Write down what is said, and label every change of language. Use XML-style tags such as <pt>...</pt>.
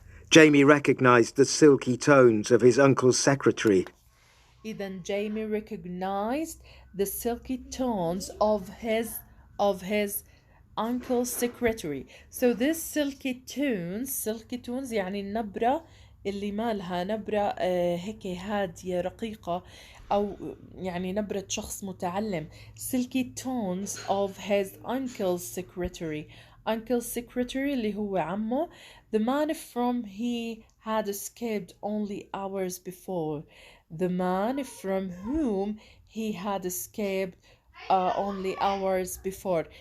<en>Jamie recognized the silky tones of his uncle's secretary. Then Jamie recognized the silky tones of his uncle's secretary.</en> <ar>So this silky tones يعني النبرة اللي مالها نبرة هيك هادية رقيقة، أو يعني نبرة شخص متعلم.</ar> <en>silky tones of his uncle's secretary.</en> <ar>uncle's secretary اللي هو عمه.</ar> <en>the man from he had escaped only hours before. the man from whom he had escaped only hours before.</en>